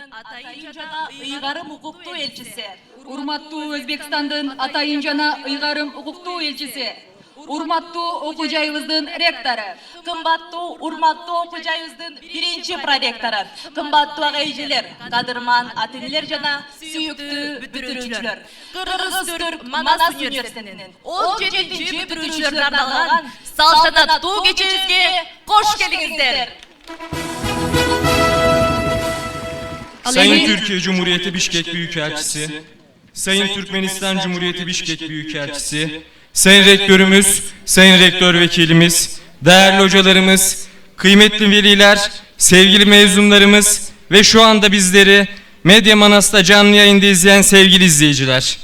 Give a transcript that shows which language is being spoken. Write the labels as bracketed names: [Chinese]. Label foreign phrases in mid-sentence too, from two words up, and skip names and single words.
[Kyrgyz] атайын жана ыйгарым укуктуу элчиси, урматтуу Өзбекстандын атайын жана ыйгарым укуктуу элчиси, урматтуу окуу жайыбыздын ректору, кымбаттуу урматтуу окуу жайыбыздын биринчи проректору, кымбаттуу ага-эжелер, кадырман ата-энелер жана сүйүктүү бүтүрүүчүлөр, Кыргыз-Түрк Манас университетинин 17-нчи бүтүрүүчүлөрүнө арналган салтанаттуу кечебизге кош келиңиздер. [Turkish] Sayın Türkiye Cumhuriyeti Bişkek Büyükelçisi, Sayın Türkmenistan Cumhuriyeti Bişkek Büyükelçisi, Sayın Rektörümüz, Sayın Rektör Vekilimiz, değerli hocalarımız, kıymetli veliler, sevgili mezunlarımız ve şu anda bizleri Medya Manas'ta canlı yayında izleyen sevgili izleyiciler.